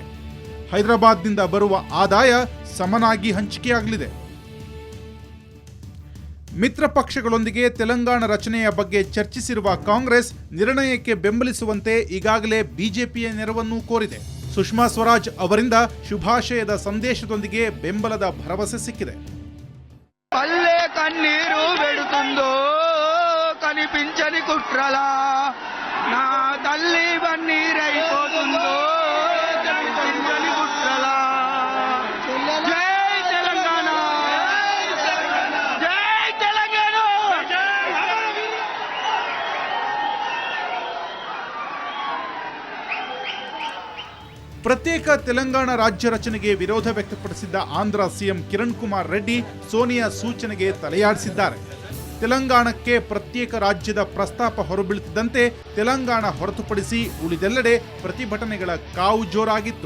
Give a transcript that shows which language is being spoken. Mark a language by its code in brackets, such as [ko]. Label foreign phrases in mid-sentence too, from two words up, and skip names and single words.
[kn] ಹೈದರಾಬಾದ್ನಿಂದ ಬರುವ ಆದಾಯ ಸಮನಾಗಿ ಹಂಚಿಕೆಯಾಗಲಿದೆ. ಮಿತ್ರ ಪಕ್ಷಗಳೊಂದಿಗೆ ತೆಲಂಗಾಣ ರಚನೆಯ ಬಗ್ಗೆ ಚರ್ಚಿಸಿರುವ ಕಾಂಗ್ರೆಸ್ ನಿರ್ಣಯಕ್ಕೆ ಬೆಂಬಲಿಸುವಂತೆ ಈಗಾಗಲೇ ಬಿಜೆಪಿಯ ನೆರವನ್ನು ಕೋರಿದೆ. ಸುಷ್ಮಾ ಸ್ವರಾಜ್ ಅವರಿಂದ ಶುಭಾಶಯದ ಸಂದೇಶದೊಂದಿಗೆ ಬೆಂಬಲದ ಭರವಸೆ ಸಿಕ್ಕಿದೆ. [te] పల్లె కన్నీరు వెడుతుందో కనిపించని కుట్రలా నా తల్లి బన్నీరైపోతుందో కనిపించని కుట్రలా. జై తెలంగాణ, జై తెలంగాణ. [kn] ಪ್ರತ್ಯೇಕ ತೆಲಂಗಾಣ ರಾಜ್ಯ ರಚನೆಗೆ ವಿರೋಧ ವ್ಯಕ್ತಪಡಿಸಿದ್ದ ಆಂಧ್ರ ಸಿಎಂ ಕಿರಣ್ ಕುಮಾರ್ ರೆಡ್ಡಿ ಸೋನಿಯಾ ಸೂಚನೆಗೆ ತಲೆಯಾಡಿಸಿದ್ದಾರೆ. ತೆಲಂಗಾಣಕ್ಕೆ ಪ್ರತ್ಯೇಕ ರಾಜ್ಯದ ಪ್ರಸ್ತಾಪ ಹೊರಬೀಳುತ್ತಿದ್ದಂತೆ ತೆಲಂಗಾಣ ಹೊರತುಪಡಿಸಿ ಉಳಿದೆಲ್ಲೆಡೆ ಪ್ರತಿಭಟನೆಗಳ ಕಾವು ಜೋರಾಗಿತ್ತು.